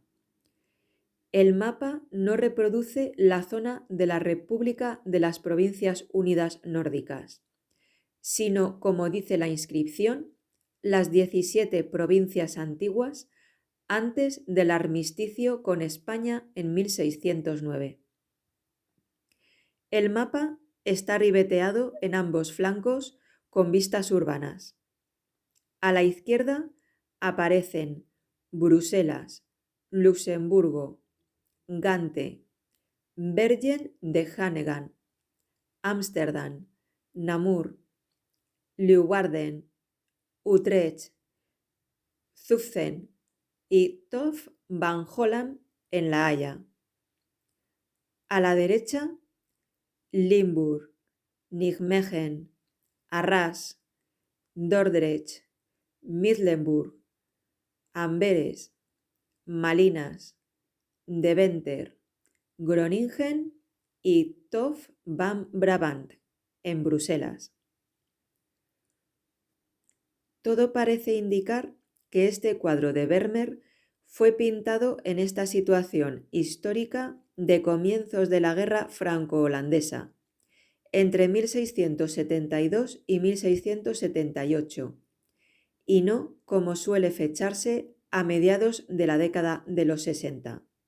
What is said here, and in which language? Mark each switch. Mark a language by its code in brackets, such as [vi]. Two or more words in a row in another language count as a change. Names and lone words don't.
[es] El mapa no reproduce la zona de la República de las Provincias Unidas Nórdicas, sino, como dice la inscripción, las 17 provincias antiguas antes del armisticio con España en 1609. El mapa está ribeteado en ambos flancos con vistas urbanas. A la izquierda aparecen Bruselas, Luxemburgo, Gante, Bergen de Hanegan, Ámsterdam, Namur, Leeuwarden, Utrecht, Zutphen y Tof van Holland en La Haya. A la derecha, Limburg, Nijmegen, Arras, Dordrecht, Middelburg, Amberes, Malinas, Deventer, Groningen y Tof van Brabant, en Bruselas. Todo parece indicar que este cuadro de Vermeer fue pintado en esta situación histórica de comienzos de la Guerra franco-holandesa, entre 1672 y 1678, y no como suele fecharse a mediados de la década de los 60.